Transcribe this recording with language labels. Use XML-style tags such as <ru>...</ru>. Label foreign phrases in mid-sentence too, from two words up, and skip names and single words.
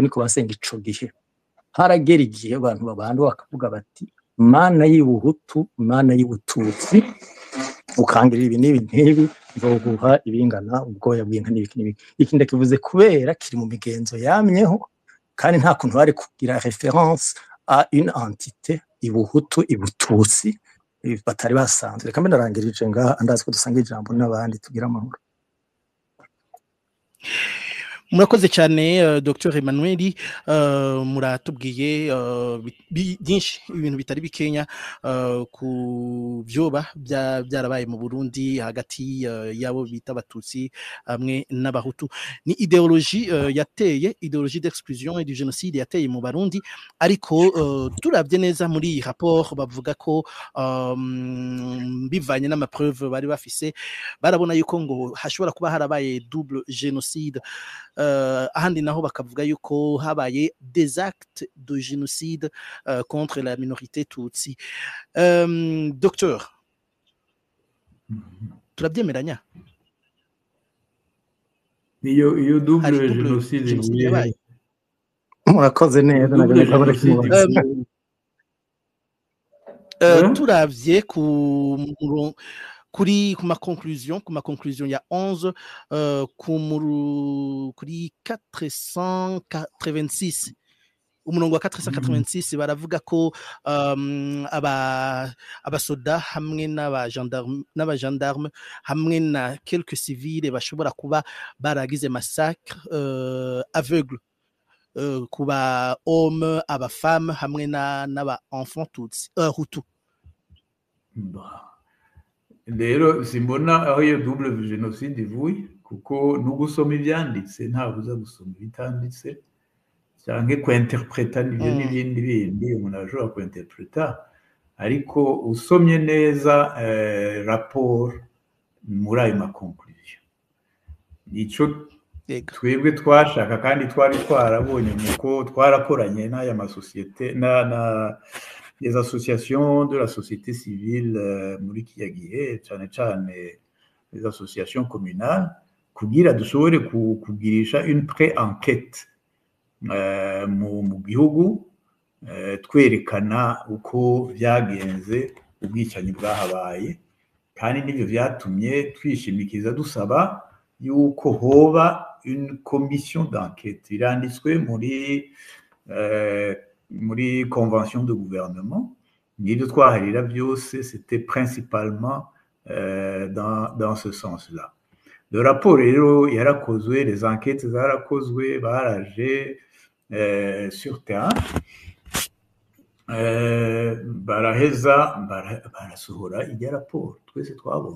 <rn>niko basenga ico gihe haragera igihe abantu babandi bakavuga bati Mana y'Ubuhutu Mana y'Ubututsi ukangira ibi n'ibi nzoguha ibingana ubwoya bw'inka n'ibiki iki ndakivuze kubera kiri mu migenzo yamyeho kandi nta kuntu bari kugira</rn> <fr>référence à une entité</fr> <rn>Ibuhutu Ibututsi batari basanzwe kambe narangirije ngaha andazi ko dusanga ijambo n'abandi tugira amahoro. Murakoze cyane Dr Emmanuel muratubwiye byinshi ibintu bitari bikenya ku byoba byarabaye mu Burundi hagati yabo bita abatutsi hamwe n'abahutu ni ideologie yateye</rn> <fr>ideologie d'exclusion et du génocide</fr> <rn>yateye mu Barundi ariko turabye neza muri iyi rapport bavuga ko bivanye n'amapreuve bari bafise barabona yuko ngo hashobora kuba harabaye</rn> <fr>double génocide</fr> <rn>ahandi naho bakavuga yuko habaye</rn> <fr>des actes de génocide contre la minorité tutsi.</fr> <rn>Docteur, turabyemeranya? Iyo</rn> <fr>double génocide</fr> <rn>murakoze neza nagabara turavye kuri</rn> <fr>ma conclusion</fr> <rn>ya 11 kuri 486 umurongo wa 486 baravuga ko abasoda hamwe n'abagendarme hamwe na</rn> <fr>quelques civils</fr> <rn>bashobora kuba baragize</rn> <fr>massacre aveugle</fr> <rn>kuba hommes aba femmes hamwe n'aba enfants tutsi hutu. Rero simbona aho iyo</rn> <fr>double génocide</fr> <rn>ivuye kuko no gusoma ibyanditse ntabuza gusoma bitanditse cyangwa kwinterpreta n'ibindi umuntu ashobora kwinterpreta ariko usomye neza rapport muri ayo makonklusion nico twebwe twashaka kandi twari twarabonye muko twarakoranye n'aya masosiyete</rn> <fr>les associations de la société civile</fr> <rn>muri kiyagihe cyane</rn> <fr>les associations communales</fr> <rn>kugira dushobore kugirisha</rn> <fr>une pré-enquête</fr> <rn>mu gihugu twerekana uko byagenze ubwicanyi bwahabaye kandi nivyo vyatumye twishimikiza dusaba yuko hoba</rn> <fr>une commission d'enquête</fr> <rn>iranditswe muri</rn> <fr>convention de gouvernement.</fr> <rn>N'ibyo twaharira byose</rn> <fr>c'était principalement dans ce sens-là. Le rapport</fr> <rn>rero yarakozwe,</rn> <fr>les enquêtes</fr> <rn>zarakozwe, baraje</rn> <fr>sur terrain,</fr> <rn>baraheza barasohora ijya raporo twese twabonye.</rn>